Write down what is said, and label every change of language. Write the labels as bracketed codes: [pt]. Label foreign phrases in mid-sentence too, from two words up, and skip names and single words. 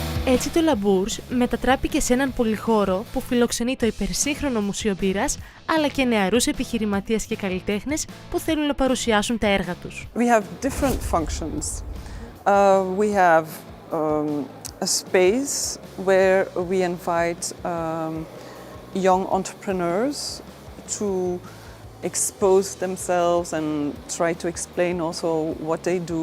[el] Έτσι το Labours μετατράπηκε σε έναν πολυχώρο που φιλοξενεί το υπερσύγχρονο μουσείο μπύρας, αλλά και νεαρούς επιχειρηματίες και καλλιτέχνες που θέλουν να παρουσιάσουν τα έργα τους. [en] We have different functions. We have a space where we invite young entrepreneurs to expose themselves and try to explain also what they do.